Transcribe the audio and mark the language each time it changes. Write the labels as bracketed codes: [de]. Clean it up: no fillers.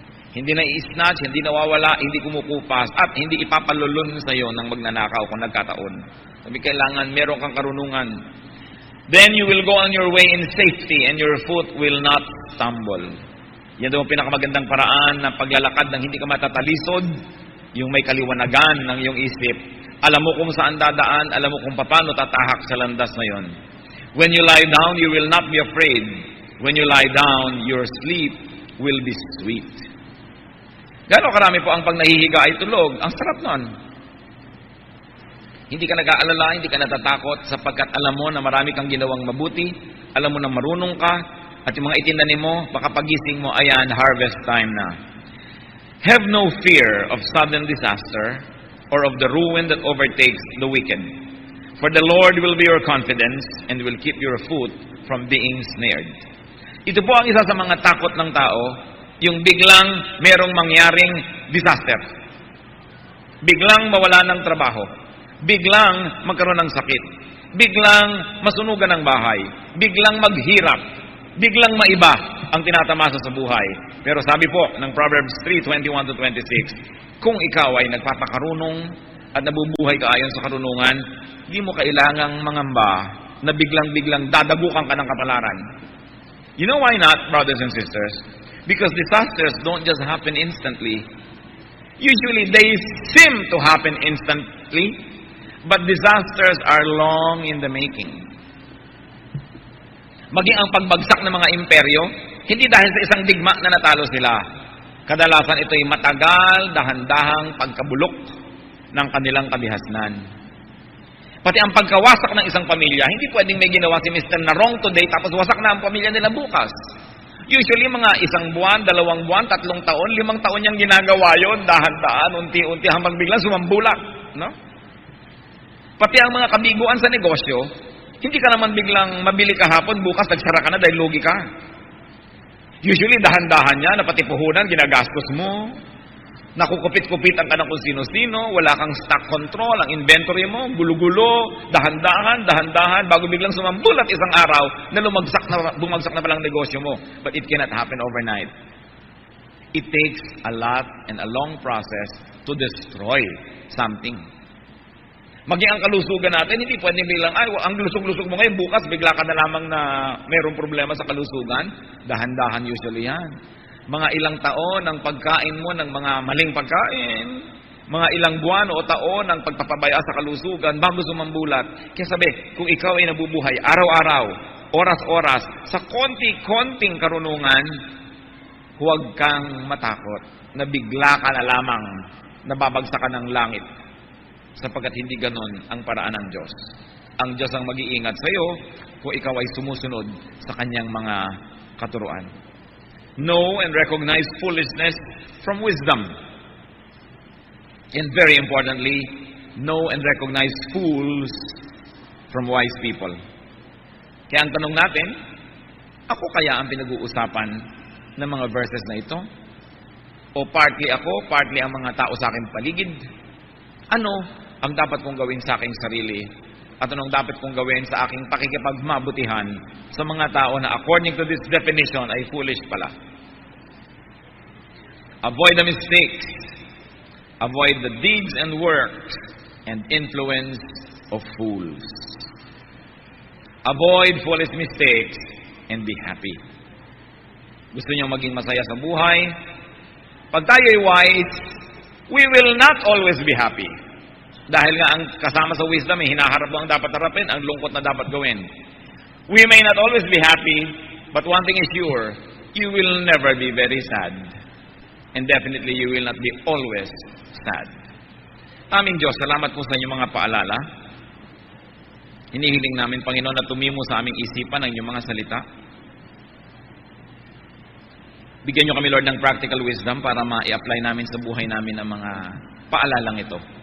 [tl] Hindi na i-snatch, hindi nawawala, hindi kumukupas, at hindi ipapalulun sa iyo ng magnanakaw kung nagkataon. Sabi, kailangan meron kang karunungan. [en] Then you will go on your way in safety and your foot will not stumble. [tl] Yan daw ang pinakamagandang paraan ng paglalakad ng hindi ka matatalisod, yung may kaliwanagan ng iyong isip. Alam mo kung saan dadaan, alam mo kung paano tatahak sa landas na yon. [en] When you lie down, you will not be afraid. When you lie down, your sleep will be sweet. [tl] Gano'ng karami po ang pag nahihiga ay tulog. Ang sarap nun. Hindi ka nag-aalala, hindi ka natatakot sapagkat alam mo na marami kang ginawang mabuti, alam mo na marunong ka, at yung mga itinanim mo, baka pagising mo, ayan, harvest time na. [en] Have no fear of sudden disaster or of the ruin that overtakes the wicked. For the Lord will be your confidence and will keep your foot from being snared. [tl] Ito po ang isa sa mga takot ng tao, yung biglang merong mangyaring disaster. Biglang mawala ng trabaho. Biglang magkaroon ng sakit. Biglang masunugan ng bahay. Biglang maghirap. Biglang maiba ang tinatamasa sa buhay. Pero sabi po ng Proverbs 3:21-26, kung ikaw ay nagpapakarunong at nabubuhay ka ayon sa karunungan, hindi mo kailangang mangamba na biglang-biglang dadagukan ka ng kapalaran. [en] You know why not, brothers and sisters? Because disasters don't just happen instantly. Usually, they seem to happen instantly, but disasters are long in the making. [tl] Maging ang pagbagsak ng mga imperyo, hindi dahil sa isang digma na natalo sila. Kadalasan ito'y matagal, dahan-dahang pagkabulok ng kanilang kabihasnan. Pati ang pagkawasak ng isang pamilya, hindi pwedeng may ginawa si Mr. na wrong today tapos wasak na ang pamilya nila bukas. Usually, mga 1 buwan, 2 buwan, 3 taon, 5 taon niyang ginagawa yon, dahan-dahan, unti-unti, hanggang biglang sumambulak. No? Pati ang mga kabiguan sa negosyo, hindi ka naman biglang mabili kahapon, bukas nagsara ka na dahil lugi ka. Usually, dahan-dahan niya, na pati puhunan, ginagastos mo. Nakukupit-kupitan ka ng kung sino-sino, wala kang stock control, ang inventory mo, gulo-gulo, dahan-dahan, bago biglang sumambulat isang araw na bumagsak na palang negosyo mo. [en] But it cannot happen overnight. It takes a lot and a long process to destroy something. [tl] Maging ang kalusugan natin, hindi pwedeng bilang, ang lusog-lusog mo ngayon, bukas bigla ka na lamang na mayroong problema sa kalusugan. Dahan-dahan usually yan. Mga ilang taon ang pagkain mo ng mga maling pagkain, mga ilang buwan o taon ang pagpapabaya sa kalusugan bago sumambulat. Kaya sabi, kung ikaw ay nabubuhay araw-araw, oras-oras, sa konti-konting karunungan, huwag kang matakot na bigla ka na lamang nababagsakan ng langit, sapagkat hindi ganon ang paraan ng Diyos. Ang Diyos ang mag-iingat sa iyo kung ikaw ay sumusunod sa kanyang mga katuruan. [en] Know and recognize foolishness from wisdom. And very importantly, know and recognize fools from wise people. [tl] Kaya ang tanong natin, ako kaya ang pinag-uusapan ng mga verses na ito? O partly ako, partly ang mga tao sa aking paligid? Ano ang dapat kong gawin sa aking sarili? At anong dapat kong gawin sa aking pakikipagmabutihan sa mga tao na [en] according to this definition [tl] ay foolish pala? [en] Avoid the mistakes. Avoid the deeds and works and influence of fools. Avoid foolish mistakes and be happy. [tl] Gusto niyo maging masaya sa buhay? Pag tayo'y [en] wise, we will not always be happy. [tl] Dahil nga ang kasama sa wisdom, hinaharap mo ang dapat harapin, ang lungkot na dapat gawin. [en] We may not always be happy, but one thing is sure, you will never be very sad. And definitely, you will not be always sad. [tl] Aming Diyos, salamat po sa inyong mga paalala. Hinihiling namin, Panginoon, na tumimo sa aming isipan ang inyong mga salita. Bigyan niyo kami, Lord, ng practical wisdom para ma-i-apply namin sa buhay namin ang mga paalalang ito.